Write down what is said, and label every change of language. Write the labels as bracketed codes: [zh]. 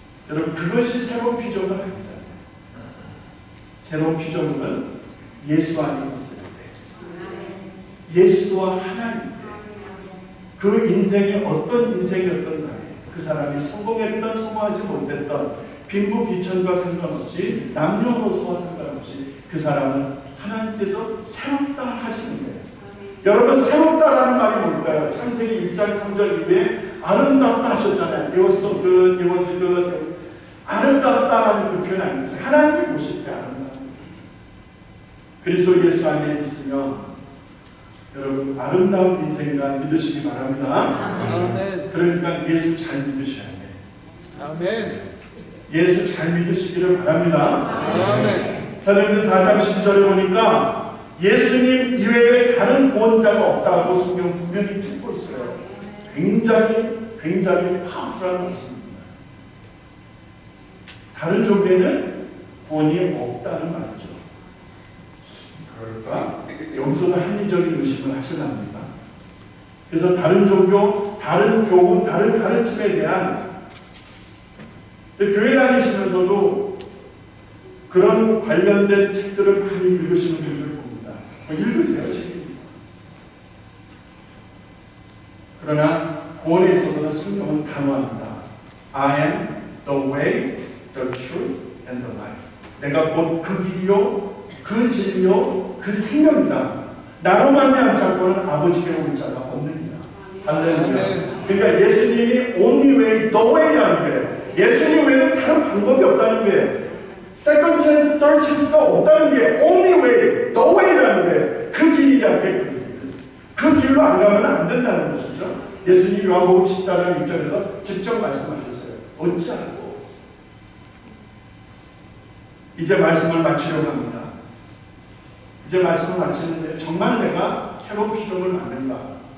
[ko] 여러분, 그것이 새로운 피조물 아니잖아요. 새로운 피조물은 예수 안에 있을 때, 예수와 하나님 그 인생이 어떤 인생이었던 간에 그 사람이 성공했던 성공하지 못했던 빈부귀천과 상관없이 남녀노소와 상관없이 그 사람은 하나님께서 새롭다 하시는 거예요. 여러분, 새롭다라는 말이 뭘까요? 창세기 1장 3절 이후에 아름답다 하셨잖아요. [en] It was so good, it was good. [ko] 아름답다라는 그 표현 아니겠어요? 하나님이 보실 때 아름답다. 그리스도 예수 안에 있으면 여러분 아름다운 인생이라 믿으시기 바랍니다. 아멘. 그러니까 예수 잘 믿으셔야 돼요. 아멘. 예수 잘 믿으시기를 바랍니다. 아멘. 사도행전 4장 12절에 보니까 예수님 이외에 다른 구원자가 없다고 성경 분명히 찍고 있어요. 굉장히 파워풀한 말씀입니다. 다른 종교에는 구원이 없다는 말이죠. 그럴까? 여기서도 합리적인 의심을 하시랍니다. 그래서 다른 종교, 다른 교훈, 다른 가르침에 대한 교회 다니시면서도 그런 관련된 책들을 많이 읽으시는 분들을 봅니다. 읽으세요, 책입니다. 그러나 구원에 있어서는 성경은 단호합니다. [en] I am the way, the truth, and the life. [ko] 내가 곧 그 길이요, 그 진리요, 그 생명이다. 나로 말미암지 않고는 아버지께 올 자가 없느니라. 할렐루야. 그러니까 예수님이 [en] only way, the way [ko] 라는 거예요. 예수님 외에는 다른 방법이 없다는 거예요. [en] second chance, third chance [ko] 가 없다는 게 [en] only way, the way [ko] 라는 거예요. 그 길이라는 게 그 길로 안 가면 안 된다는 것이죠. 예수님 요한복음 14장 6절에서 직접 말씀하셨어요. 어찌하고 이제 말씀을 마치려고 합니다. 이제 말씀을 마치는데 정말 내가 새로운 피조물 맞는가?